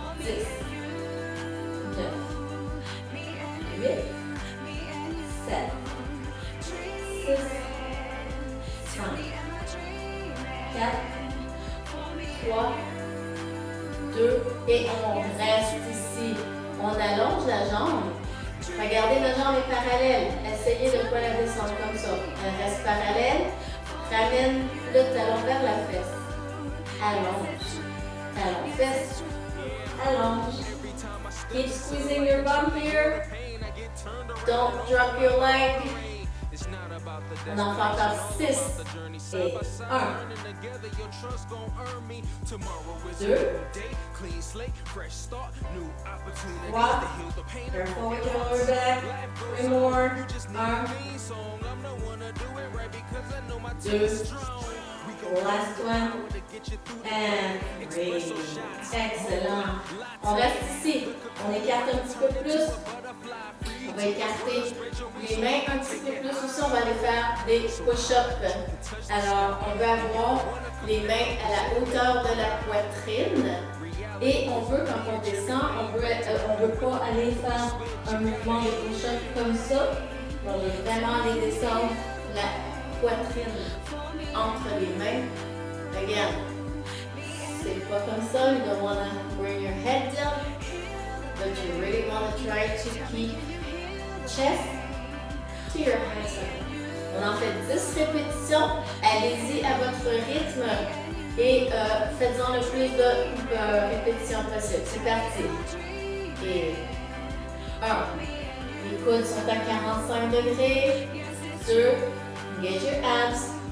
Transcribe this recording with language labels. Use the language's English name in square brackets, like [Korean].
[French] 10, 9, 8, 7, 6, 5, 4, 3, 2 et on reste ici. On allonge la jambe. Regardez, la jambe est parallèle. Essayez de ne pas la descendre comme ça. Elle reste parallèle. Ramène le talon vers la fesse. Allonge. Talon, fesse. Allonge. [English] Keep squeezing your bum here. Don't drop your leg. [French] On en fait encore 6 et [English] 1, 2, 3, careful with your lower back, 3 more, 1, 2, last one, and 3. Excellent. [French] On reste ici, on écarte un petit peu plus. On va écarter les mains un petit peu plus aussi, on va aller faire des push-ups. Alors, on va avoir les mains à la hauteur de la poitrine. Et on veut, quand on descend, on veut pas aller faire un mouvement de push-up comme ça. On veut vraiment aller descendre la poitrine entre les mains. Again, c'est pas comme ça. [English] You don't want to bring your head down, but you really want to try to keep chest to your hands. [French] On en fait 10 répétitions. Allez-y à votre rythme et faites-en le plus de répétitions possible. C'est parti. Et 1. Les coudes sont à 45 degrés. [English] 2. Engage your abs.